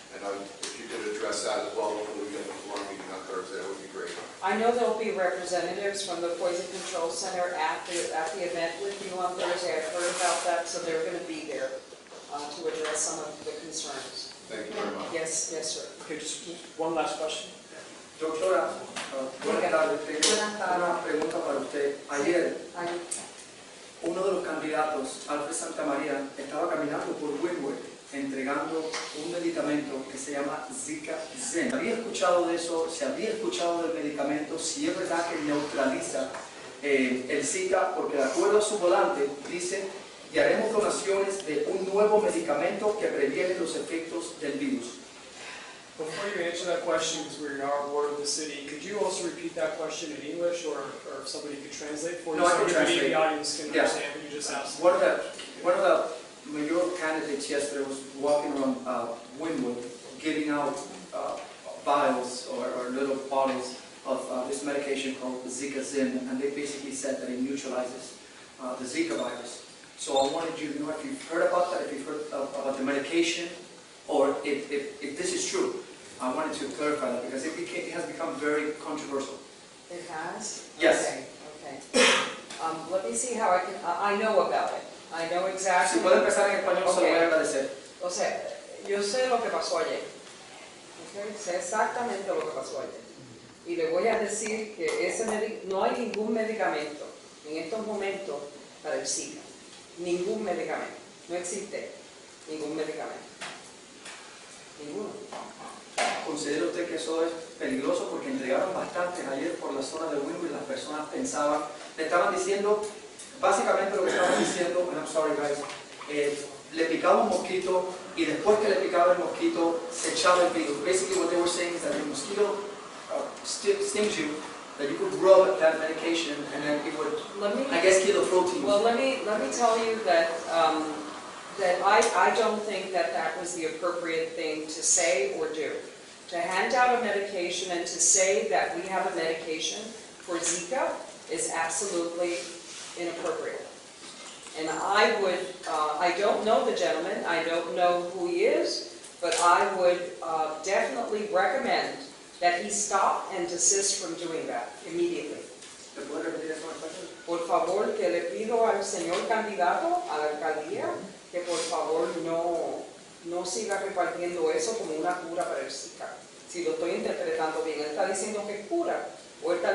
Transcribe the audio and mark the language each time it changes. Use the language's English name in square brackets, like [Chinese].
[English] And if you could address that as well before we get into our meeting on Thursday, that would be great. I know there'll be representatives from the Poison Control Center at the event with you on Thursday. I've heard about that, so they're going to be there to address some of the concerns. Thank you very much. Yes, sir. Okay, just one last question. [Spanish] Doctora, buenas tardes. Tengo una pregunta para usted. Ayer, uno de los candidatos, Alfred Santamaría, estaba caminando por Wynwood entregando un medicamento que se llama Zika Zen. ¿Había escuchado de eso? ¿Se había escuchado del medicamento? Si es verdad que neutraliza el Zika, porque de acuerdo a su volante dice: y haremos donaciones de un nuevo medicamento que previene los efectos del virus. [English] Before you answer that question, because we're in our ward of the city, could you also repeat that question in English, or if somebody could translate for you? No, I can so everybody in translate. the audience can Yeah. understand what you just asked. One of the mayoral candidates yesterday was walking around Wynwood giving out vials or little bottles of this medication called the Zika Zen, and they basically said that it neutralizes the Zika virus. So I wanted you to know if you've heard about that, if you've heard about the medication, or if this is true. I wanted to clarify that because it has become very controversial. It has? Yes. Okay, okay. Let me see how I can, I know about it. I know [Spanish] Si [English] exactly. [Spanish] puede empezar en español, se lo voy a agradecer. O sea, yo sé lo que pasó ayer. Okay, sé exactamente lo que pasó ayer. Y le voy a decir que no hay ningún medicamento en estos momentos para el Zika. Ningún medicamento. No existe ningún medicamento. Ninguno. ¿Considera usted que eso es peligroso? Porque entregaron bastantes ayer por la zona de Wynwood y las personas pensaban, le estaban diciendo, básicamente lo que estaban diciendo, [English] and I'm sorry guys, [Spanish] le picaba un mosquito y después que le picaba el mosquito se echaba el virus. [English] Basically what they were saying is that the mosquito stings you, that you could rub that medication and then it would, I guess, kill the protein. Well, let me tell you that I don't think that was the appropriate thing to say or do. To hand out a medication and to say that we have a medication for Zika is absolutely inappropriate. And I would, I don't know the gentleman, I don't know who he is, but I would definitely recommend that he stop and desist from doing that immediately. [Spanish] ¿Te puede repetir eso en español? Por favor, que le pido al señor candidato a la alcaldía que por favor no siga repartiendo eso como una cura para el Zika. Si lo estoy interpretando bien, él está diciendo que es cura, o él está